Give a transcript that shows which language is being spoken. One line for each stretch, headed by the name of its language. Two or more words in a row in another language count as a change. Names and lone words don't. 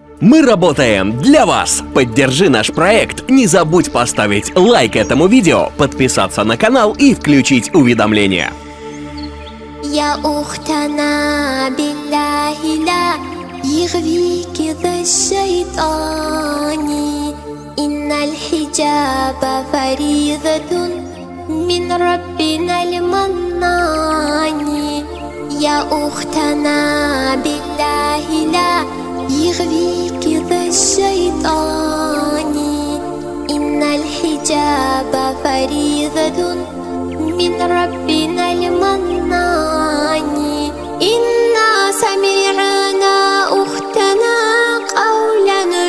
Russian: Мы работаем для вас. Поддержи наш проект. Не забудь поставить лайк этому видео, подписаться на канал и включить уведомления.
Arabic: يا أختنا بالله لا يغويك ذا الشيطان إن الحجاب فريضة من ربنا المنان يا أختنا بالله لا يغويك ذا الشيطان إن الحجاب فريضة من ربنا المنان إنا سمعنا أختنا قولا